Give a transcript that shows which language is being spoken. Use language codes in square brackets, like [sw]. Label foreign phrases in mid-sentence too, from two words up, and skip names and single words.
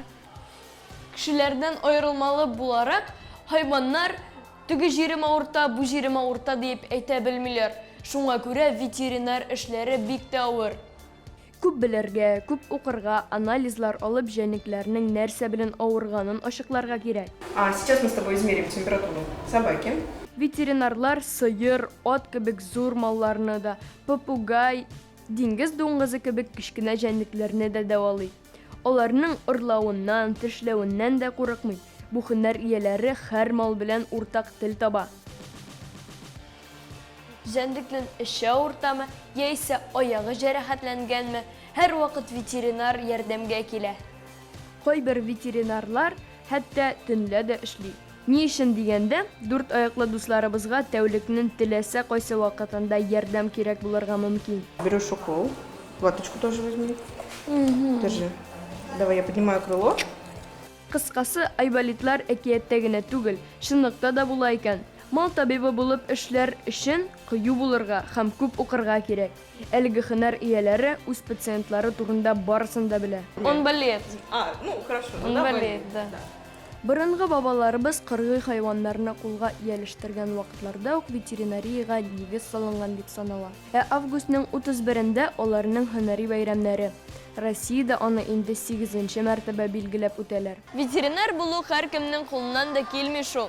[tt] Кешеләрдән аерылмалы буларак, хайваннар теге җирем авырта, бу җирем авырта дип әйтә белмиләр. Шуңа күрә ветеринар эшләре бик тә авыр. Күп белергә, күп укырга, анализлар алып җәнлекләрнең нәрсә белән авырганын ачыкларга кирәк. [ru] Сейчас мы с тобой измерим температуру собаки. [tt] Ветеринарлар сыер, ат кебек зур малларны да, попугай, диңгез дуңгызы кебек кичкенә җәнлекләрне дә дәвалый. Аларның ырлавыннан, тешләвеннән дә курыкмый. Бу һөнәр ияләре һәр мал белән уртак тел таба. Җәнлекнең эше авыртамы, яисә аягы җәрәхәтләнгәнме, һәр вакыт ветеринар ярдәмгә килә. Кайбер ветеринарлар хәтта төнлә дә эшли. Ни өчен дигәндә, 4 аяклы дусларыбызга тәүлекнең теләсә кайсы вакытында ярдәм кирәк булырга мөмкин. [ru] Берешь укол. Ваточку тоже возьми. Держи. Давай я поднимаю крыло. [tt] Кыскасы, айболитлар әкияттә генә түгел, чынлыкта да була икән. Мал табибы булып эшләр өчен кыю булырга һәм күп укырга кирәк. Әлеге һөнәр ияләре үз пациентлары турында барысын да белә. [ru] Он болеет. Хорошо. Он болеет, да. [tt] Борынгы бабаларыбыз кыргый хайваннарны кулга иялештергән вакытларда ук ветеринарияга нигез салынган дип санала. Августның 31-дә аларның һөнәри бәйрәмнәре. Россиядә аны инде 8-нче мәртәбә билгеләп үтәләр. Ветеринар булу һәркемнең кулыннан да килми шул.